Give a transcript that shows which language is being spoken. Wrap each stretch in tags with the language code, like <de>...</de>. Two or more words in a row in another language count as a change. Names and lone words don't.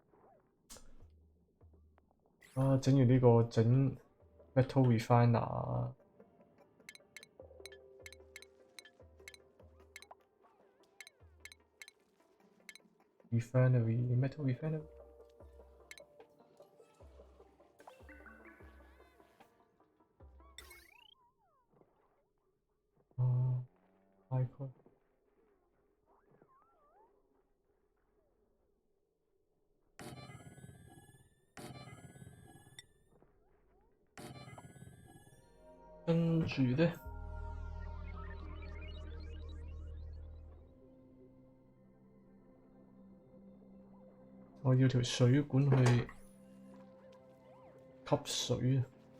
<yue>啊，整完呢個整</yue> <en>metal refiner。 metal refinery。</en> <yue>哦，大概。跟住呢，我要條水管去吸水啊！</yue>